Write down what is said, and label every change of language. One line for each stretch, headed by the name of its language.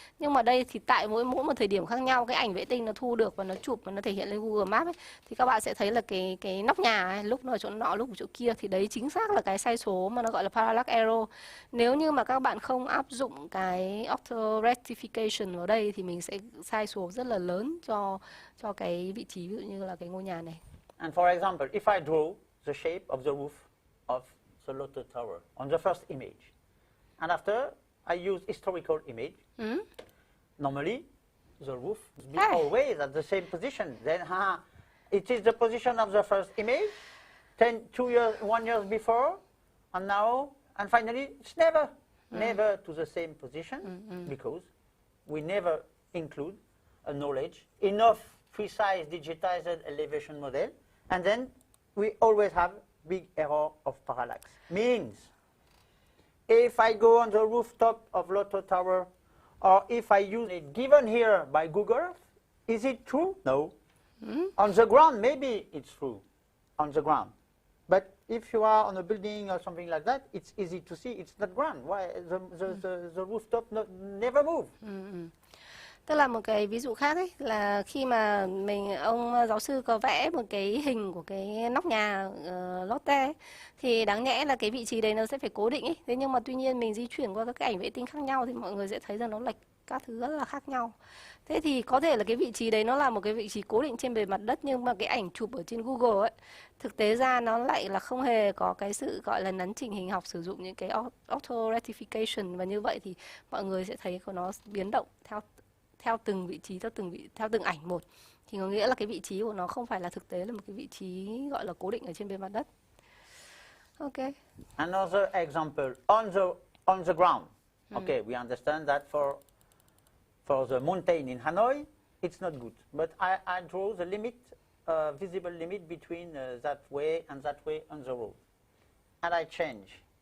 Vietnamese: Nhưng mà đây thì tại mỗi một thời điểm khác nhau, cái ảnh vệ tinh nó thu được và nó chụp và nó thể hiện lên Google Maps ấy, thì các bạn sẽ thấy là cái nóc nhà ấy, lúc nó ở chỗ nọ, lúc ở chỗ kia, thì đấy chính xác là cái sai số mà nó gọi là parallax error. Nếu như mà các bạn không áp dụng cái auto rectification vào đây thì mình sẽ sai số rất là lớn cho cái vị trí, ví dụ như là cái ngôi nhà này.
English: And for example, if I draw the shape of the roof of the Lotto Tower on the first image, and after I use historical image, normally the roof will be always at the same position. Then it is the position of the first image, 1 year before, and now, and finally, it's never to the same position, because we never include a knowledge, enough precise digitized elevation model, and then we always have big error of parallax. Means, if I go on the rooftop of Lotto Tower, or if I use it given here by Google, is it true? No. On the ground, maybe it's true, on the ground. But if you are on a building or something like that, it's easy to see it's not ground. Why the rooftop never move?
Vietnamese: Tức là một cái ví dụ khác ấy là khi mà ông giáo sư có vẽ một cái hình của cái nóc nhà Lotte ấy, thì đáng nhẽ là cái vị trí đấy nó sẽ phải cố định ấy. Thế nhưng mà tuy nhiên mình di chuyển qua các cái ảnh vệ tinh khác nhau thì mọi người sẽ thấy rằng nó lệch các thứ rất là khác nhau. Thế thì có thể là cái vị trí đấy nó là một cái vị trí cố định trên bề mặt đất, nhưng mà cái ảnh chụp ở trên Google ấy, thực tế ra nó lại là không hề có cái sự gọi là nắn chỉnh hình học, sử dụng những cái auto rectification, và như vậy thì mọi người sẽ thấy của nó biến động theo từng vị trí, theo từng ảnh một, thì có nghĩa là cái vị trí của nó không phải là thực tế là một cái vị trí gọi là cố định ở trên bề mặt đất.
English: Okay. Another example on the ground. Okay, we understand that for the mountain in Hanoi, it's not good. But I draw the limit, visible limit between that way and that way on the road, and I change.